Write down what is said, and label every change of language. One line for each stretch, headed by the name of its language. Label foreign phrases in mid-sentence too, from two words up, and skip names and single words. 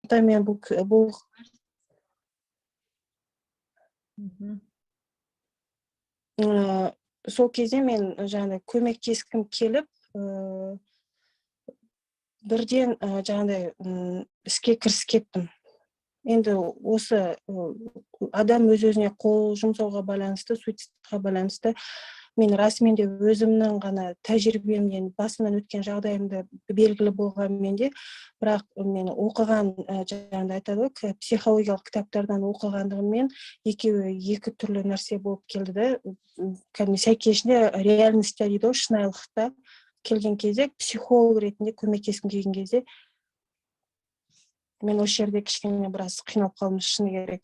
Kyrgyz: ошондуктан мен бул сол кезде мен жаңағыдай көмектеским келип, бирден жаңағыдай ишке кирисип кеттим.
Kazakh: Енді осы адам өз-өзіне қол жұмсауға байланысты, суицидқа байланысты мен расымен де өзімнің ғана тәжірибемден, басымнан өткен жағдайымда белгілі болғанмен де, бірақ мен оқыған, жаңағыдай айтады ғой, психологиялық кітаптардан оқығандығыммен екеуі екі түрлі нәрсе болып келді да, кәдімгі сәйкесінше реальностьта дейді ғой, шынайылықта келген кезде, психолог ретінде көмектескім келген кезде мен осы жерде кішкене біраз қиналып қалдым, шыны керек.